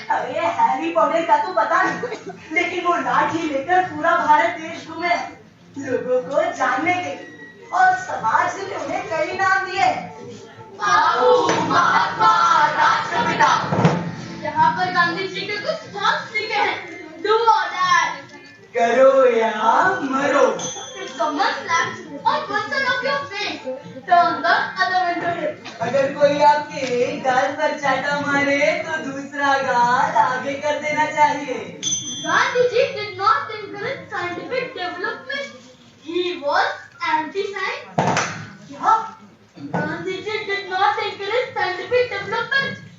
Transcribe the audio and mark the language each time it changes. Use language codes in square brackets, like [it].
[hi] अरे Harry Potter का तो पता नहीं, लेकिन वो लाठी लेकर पूरा भारत देश घूमे लोगों को जानने के लिए, और समाज ने उन्हें कई नाम दिए। बापू, महात्मा, राष्ट्रपिता। यहाँ पर गांधी जी के कुछ थॉट्स लिखे हैं। [en] do और die, [hi] करो या मरो। [en] If someone slaps on one side of your face, turn the other one to him. [hi] अगर कोई आपके गाल पर चाटा मारे तो दूसरा गाल आगे कर देना चाहिए। [en] Gandhi ji did not encourage scientific development. He was anti-science. [hi] क्या? [en] Gandhi ji did not encourage scientific development.